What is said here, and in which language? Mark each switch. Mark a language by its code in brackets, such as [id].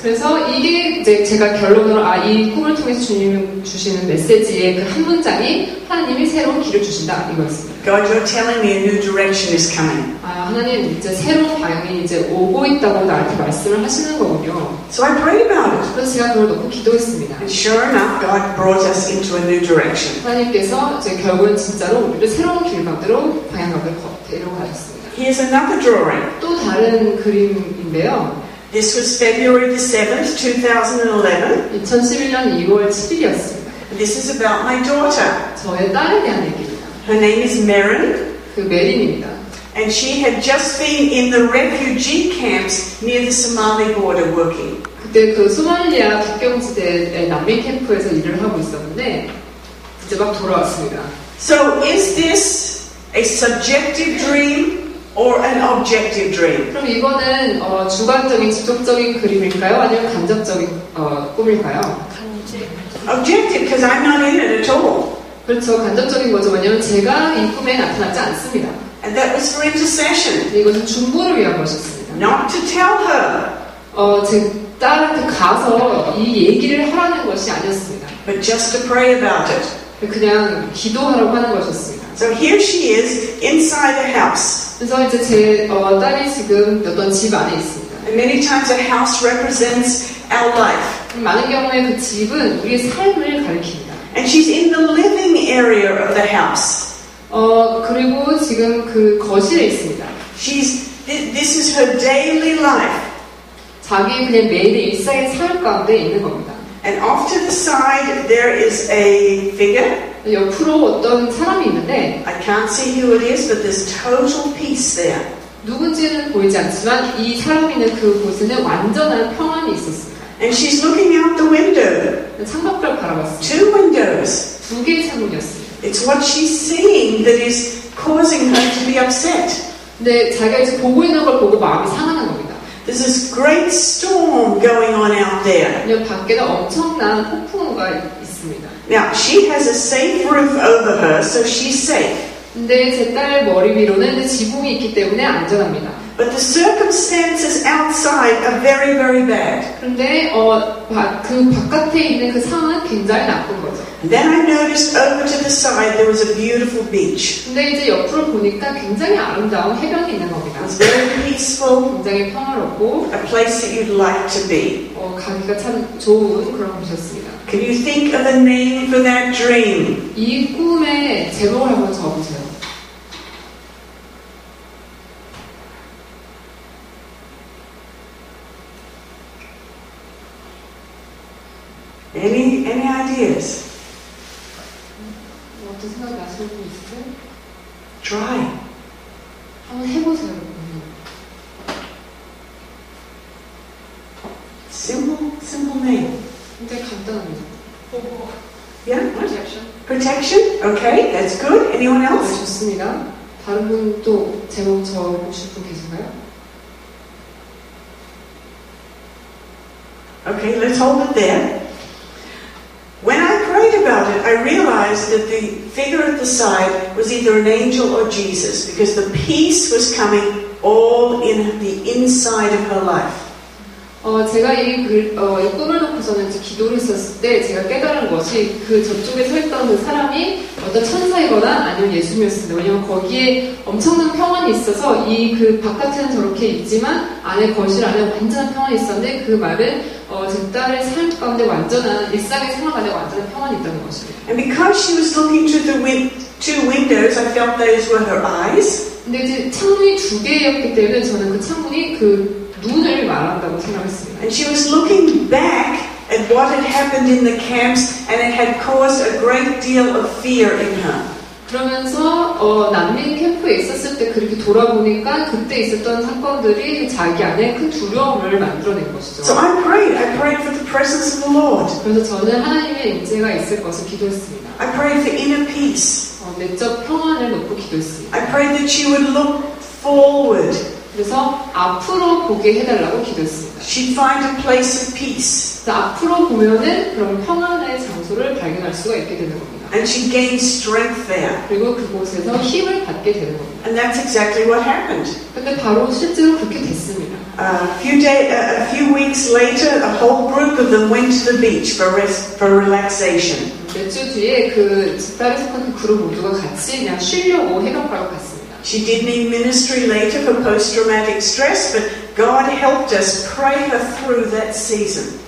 [ko] 그래서 이게 이제 제가 결론으로 이 꿈을 통해서 주님이 주시는 메시지의 그 한 문장이 하나님이 새로운 길을 주신다 이거였습니다. [en] God, you're telling me a new direction is coming. [ko] 하나님 이제 새로운 방향이 이제 오고 있다고 나한테 말씀을 하시는 거군요. [en] So I prayed about it. [ko] 그래서 제가 그걸 놓고 기도했습니다. [en] And sure enough, God brought us into a new direction. [ko] 하나님께서 이제 결국은 진짜로 우리를 새로운 길 가운데로 방향각을 데려가셨습니다. [en] Here's another drawing. [ko] 또 다른 그림인데요. [en] This was February the 7th, 2011. [ko] 2011년 2월 7일이었습니다. [en] This is about my daughter. [ko] 저의 딸에 대한 얘기입니다. [en] Her name is Merrin. [ko] 그 메린입니다. [en] And she had just been in the refugee camps near the Somali border working. [ko] 그때 그 소말리아 국경지대의 난민 캠프에서 일을 하고 있었는데 이제 막 돌아왔습니다. [en] So is this a subjective dream or an objective dream? [ko] 그럼 이거는 주관적인, 직접적인 그림일까요? 아니면 간접적인 꿈일까요? [en] Objective, because I'm not in it at all. [ko] 그렇죠. 간접적인 거죠. 왜냐면 제가 이 꿈에 나타나지 않습니다. [en] And that was for intercession. [ko] 근데 이것은 중보를 위한 것이었습니다. [en] Not to tell her, [ko] 제 딸한테 가서 이 얘기를 하라는 것이 아니었습니다. [en] but just to pray about it. [ko] 그냥 기도하라고 하는 것이었습니다. [en] So here she is inside a house. [ko] 그래서 이제 제 딸이 지금 어떤 집 안에 있습니다. [en] And many times a house represents our life. [ko] 많은 경우에 그 집은 우리의 삶을 가리킵니다. [en] And she's in the living area of the house. [ko] 그리고 지금 그 거실에 있습니다. [en] This is her daily life. [ko] 자기 그냥 매일의 일상의 삶 가운데 있는 겁니다. [en] And off to the side there is a figure. [ko] 옆으로 어떤 사람이 있는데 [en] I can't see who it is, but there's total peace there. [ko] 누군지는 보이지 않지만 이 사람이 있는 그곳에는 완전한 평안이 있었습니다. [en] And she's looking out the window. [ko] 창밖을 바라봤습니다. [en] Two windows. [ko] 두 개의 창문이었습니다. [en] It's what she's seeing that is causing her to be upset. [ko] 근데 자기가 이제 보고 있는 걸 보고 마음이 상하는 겁니다. [en] There's this great storm going on out there. [ko] 왜냐면 밖에는 엄청난 폭풍우가 있습니다. [en] Now, she has a safe roof over her, so she's safe. [ko] 근데 제 딸 머리 위로는 지붕이 있기 때문에 안전합니다. [en] But the circumstances outside are very, very bad. [ko] 그런데 그 바깥에 있는 그 상황은 굉장히 나쁜 거죠. [en] And then I noticed over to the side there was a beautiful beach. [ko] 근데 이제 옆으로 보니까 굉장히 아름다운 해변이 있는 겁니다. [en] It's very peaceful, [ko] 굉장히 평화롭고 [en] a place that you'd like to be. [ko] 가기가 참 좋은 그런 곳이었습니다. [en] Can you think of a name for that dream? [ko] 이 꿈의 제목을 한번 적어보세요. [en] Any ideas? [ko] 어떤 생각이 나시는 분 있으세요? [en] Try. [ko] 한번 해보세요. [en] Simple name. [ko] 굉장히 간단합니다. [en] Yeah? Protection. Protection? Okay, that's good. Anyone [ko] 네, [en] else? [ko] 좋습니다. 다른 분 또 제목 적어보실 분 계신가요? [en] Okay, let's hold it there. When I prayed about it, I realized that the figure at the side was either an angel or Jesus, because the peace was coming all in the inside of her life. [ko] 제가 이 꿈을 놓고서는 이제 기도를 했었을 때 제가 깨달은 것이 그 저쪽에 서 있던 그 사람이 어떤 천사이거나 아니면 예수님이었습니다. 왜냐면 거기에 엄청난 평안이 있어서 이 그 바깥에는 저렇게 있지만 안에 거실 안에 완전한 평안이 있었는데 그 말은 제 딸의 삶 가운데 완전한 일상의 생활 가운데 완전한 평안이 있다는 것입니다. [en] And because she was looking through the two windows, I felt those were her eyes. [ko] 근데 이제 창문이 두 개였기 때문에 저는 그 창문이 그 눈을 말한다고 생각했습니다. [en] And she was looking back at what had happened in the camps, and it had caused a great deal of fear in her. [ko] 그러면서 난민 캠프에 있었을 때 그렇게 돌아보니까 그때 있었던 사건들이 자기 안에 큰 두려움을 만들어낸 것이죠. [en] So I prayed for the presence of the Lord. [ko] 그래서 저는 하나님의 임재가 있을 것을 기도했습니다. [en] I prayed for inner peace. [ko] 내적 평안을 놓고 기도했습니다. [en] I prayed that she would look forward. [ko] 그래서 앞으로 보게 해달라고 기도했습니다. [en] She'd find a place of peace. [ko] 그래서 앞으로 보면은 그런 평안의 장소를 발견할 수가 있게 되는 겁니다. [en] And she gained strength there. [ko] 그리고 그곳에서 힘을 받게 되는 겁니다. [en] And that's exactly what happened. [ko] 근데 바로 실제로 그렇게 됐습니다. [en] A few weeks later, a whole group of them went to the beach for relaxation. [ko] 몇 주 뒤에 그 딸에 속한 그 그룹 모두가 같이 그냥 쉬려고 해변가로 갔습니다. [en] She did need ministry later for post-traumatic stress, but God helped us pray her through that season.